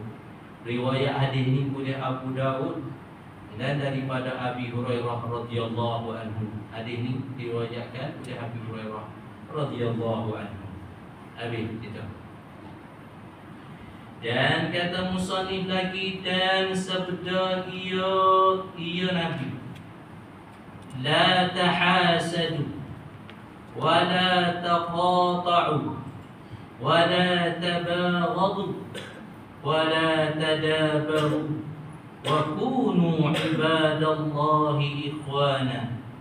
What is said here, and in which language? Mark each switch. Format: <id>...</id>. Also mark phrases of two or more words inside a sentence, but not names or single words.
<ms>Riwayat hadis ni oleh Abu Dawud dan daripada Abi Hurairah</ms> <ar>رضي الله عنه.</ar> <ms>Hadis ni diriwayatkan oleh Abi Hurairah</ms> <ar>رضي الله عنه.</ar> <ms>Habis kita. Dan kata musannif lagi, dan sabda ia Nabi,</ms> <ar>لا تحاسدوا ولا تقاطعوا ولا تباغضوا ولا تدابروا وكونوا عباد الله إخوانا.</ar>